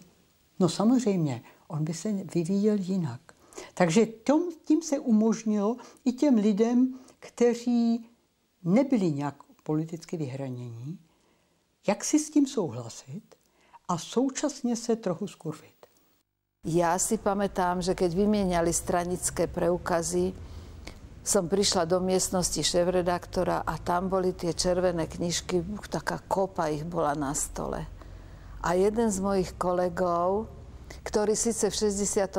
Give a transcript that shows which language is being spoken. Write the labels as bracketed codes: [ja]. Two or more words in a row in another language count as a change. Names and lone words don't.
[cs] No samozřejmě, on by se vyvíjel jinak. Takže tím se umožnilo i těm lidem, kteří nebyli nějak politicky vyhranění, jak si s tím souhlasit a současně se trochu skurvit. [sk] Ja si pamätám, že keď vymieniali stranické preukazy, som prišla do miestnosti šéfredaktora a tam boli tie červené knižky, taká kopa ich bola na stole. A jeden z mojich kolegov, ktorý síce v 68.